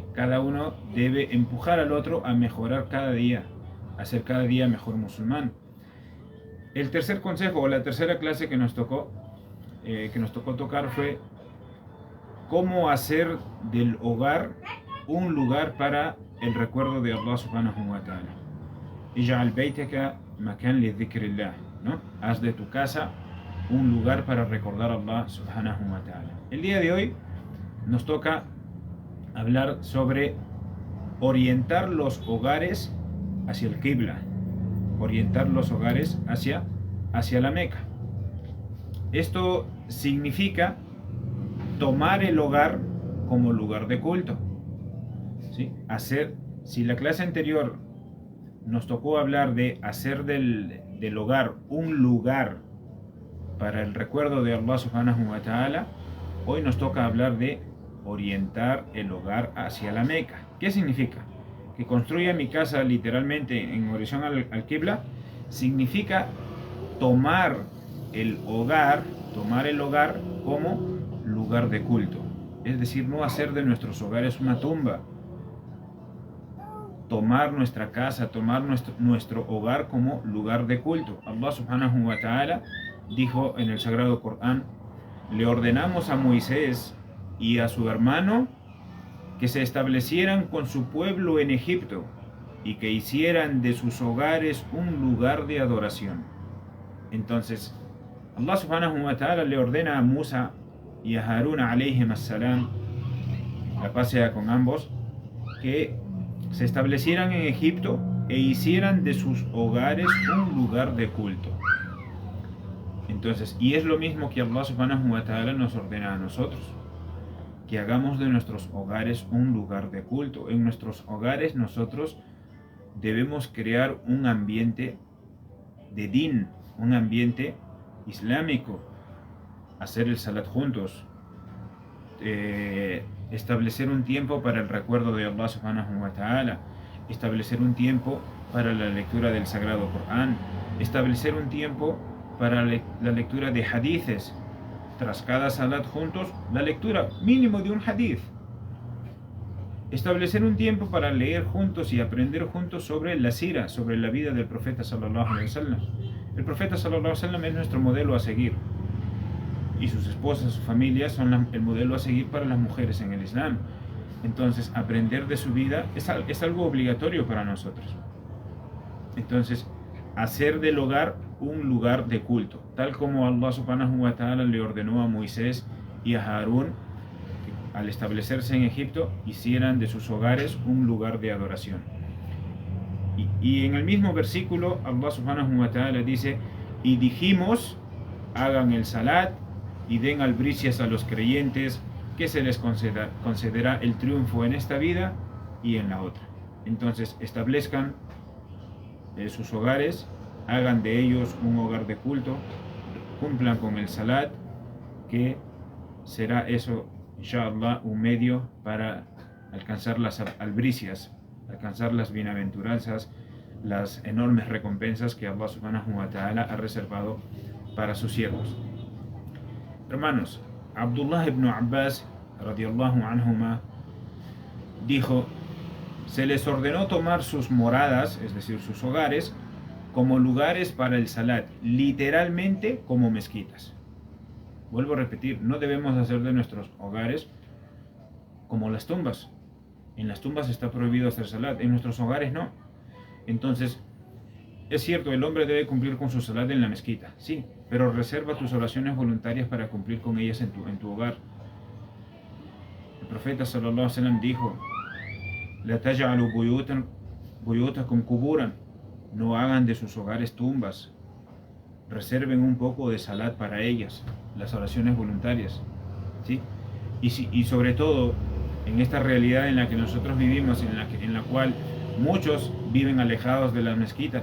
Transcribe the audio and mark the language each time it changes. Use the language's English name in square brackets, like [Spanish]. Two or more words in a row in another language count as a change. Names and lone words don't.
[Spanish] Cada uno debe empujar al otro a mejorar cada día, a ser cada día mejor musulmán. El tercer consejo, o la tercera clase que nos tocó tocar, fue cómo hacer del hogar un lugar para el recuerdo de Allah [Arabic] سبحانه وتعالى. اجعل بيتك مكان لذكر الله, [Spanish] ¿no? Haz de tu casa un lugar para recordar a Allah [Arabic] سبحانه وتعالى. [Spanish] El día de hoy nos toca hablar sobre orientar los hogares hacia el Qibla, orientar los hogares hacia la Meca. Esto significa tomar el hogar como lugar de culto, ¿sí? Si la clase anterior nos tocó hablar de hacer del hogar un lugar para el recuerdo de Allah [Arabic] سبحانه وتعالى, [Spanish] hoy nos toca hablar de orientar el hogar hacia la Meca. ¿Qué significa? Que construya mi casa literalmente en orientación al Qibla significa tomar el hogar como lugar de culto. Es decir, no hacer de nuestros hogares una tumba. Tomar nuestra casa, tomar nuestro hogar como lugar de culto. Allah [Arabic] سبحانه وتعالى [Spanish] dijo en el Sagrado Corán: le ordenamos a Moisés y a su hermano que se establecieran con su pueblo en Egipto y que hicieran de sus hogares un lugar de adoración. Entonces, Allah [Arabic] سبحانه وتعالى [Spanish] le ordena a Musa y a Harun [Arabic] عليهم السلام, [Spanish] la paz sea con ambos, que se establecieran en Egipto e hicieran de sus hogares un lugar de culto. Entonces, y es lo mismo que Allah [Arabic] سبحانه وتعالى [Spanish] nos ordena a nosotros, que hagamos de nuestros hogares un lugar de culto. En nuestros hogares nosotros debemos crear un ambiente de din, un ambiente islámico, hacer el salat juntos, establecer un tiempo para el recuerdo de Allah [Arabic] سبحانه وتعالى, [Spanish] establecer un tiempo para la lectura del Sagrado Corán, establecer un tiempo para la lectura de hadices. Tras cada salat juntos, la lectura mínimo de un hadith. Establecer un tiempo para leer juntos y aprender juntos sobre la sira, sobre la vida del profeta [Arabic] صلى الله عليه وسلم. [Spanish] El profeta [Arabic] صلى الله عليه وسلم [Spanish] es nuestro modelo a seguir. y sus esposas, su familia, son el modelo a seguir para las mujeres en el Islam. Entonces, aprender de su vida es algo obligatorio para nosotros. Entonces, hacer del hogar un lugar de culto, tal como Allah [Arabic] سبحانه وتعالى [Spanish] le ordenó a Moisés y a Harún, que al establecerse en Egipto, hicieran de sus hogares un lugar de adoración. Y en el mismo versículo, Allah [Arabic] سبحانه وتعالى [Spanish] dice: y dijimos, hagan el salat y den albricias a los creyentes, que se les concederá el triunfo en esta vida y en la otra. Entonces, establezcan sus hogares, hagan de ellos un hogar de culto, cumplan con el salat, que será eso, inshallah, un medio para alcanzar las albricias, alcanzar las bienaventuranzas, las enormes recompensas que Allah [Arabic] سبحانه وتعالى [Spanish] ha reservado para sus siervos. Hermanos, Abdullah ibn Abbas [Arabic] رضي الله عنهما [Spanish] dijo: se les ordenó tomar sus moradas, es decir, sus hogares, como lugares para el salat, literalmente como mezquitas. Vuelvo a repetir, no debemos hacer de nuestros hogares como las tumbas. En las tumbas está prohibido hacer salat, en nuestros hogares no. Entonces, es cierto, el hombre debe cumplir con su salat en la mezquita, sí, pero reserva tus oraciones voluntarias para cumplir con ellas en tu hogar. El profeta [Arabic] صلى الله عليه وسلم [Spanish] dijo: [Arabic] لا تجعلوا بيوتكم قبورا, [Spanish] no hagan de sus hogares tumbas, reserven un poco de salat para ellas, las oraciones voluntarias, ¿sí? Y sobre todo en esta realidad en la que nosotros vivimos, en la cual muchos viven alejados de las mezquitas.